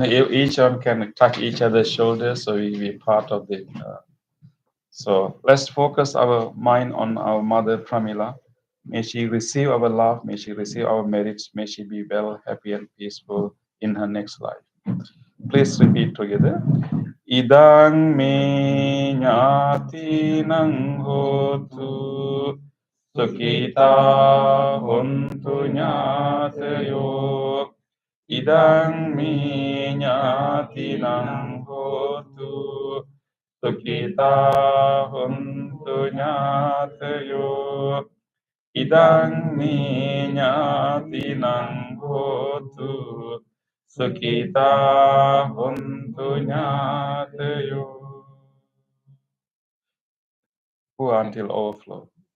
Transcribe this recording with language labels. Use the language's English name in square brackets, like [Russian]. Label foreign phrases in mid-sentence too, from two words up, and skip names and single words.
[English] Each one can touch each other's shoulders. So we part of the. So let's focus our mind on our mother Pramila. May she receive our love. May she receive our merits. May she be well, happy, and peaceful in her next life. Please repeat together. [Pali] Idang me nyati nang hotu sukita hontu nyatayo. Idang me nyati nang hotu sukita hontu nyatayo. Idang me nyati nang hotu sukita hontu nyatayo. [English] Who until overflow.